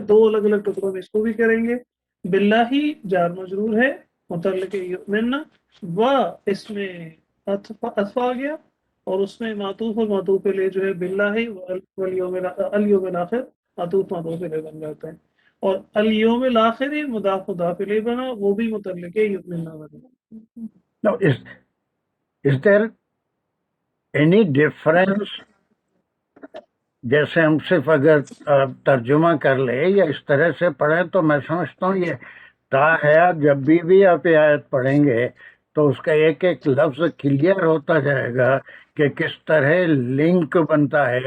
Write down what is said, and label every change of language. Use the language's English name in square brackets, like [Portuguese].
[Hindi] दो अलग अलग टुकड़ों में इसको भी करेंगे। बिल्लाही जार मजरूर है, मुतल्लिक युमिन्ना व इसमें अथवा आ गया और उसमें मातूफ और मातूफ ले जो है बिल्लाही वल यौमिल आखिर मातूफ मातूफ ले बन जाता है। और अल यौमिल आखिर मुदाफ मुदाफ इलैह बना, वो भी मुतल्लिक युमिन्ना बना। [English] No, is there any difference? [Hindi] जैसे हम सिर्फ अगर तर्जुमा कर ले या इस तरह से पढ़े तो मैं समझता हूँ ये ता है, जब भी आप ये आयत पढ़ेंगे तो उसका एक एक लफ्ज क्लियर होता जाएगा कि किस तरह लिंक बनता है।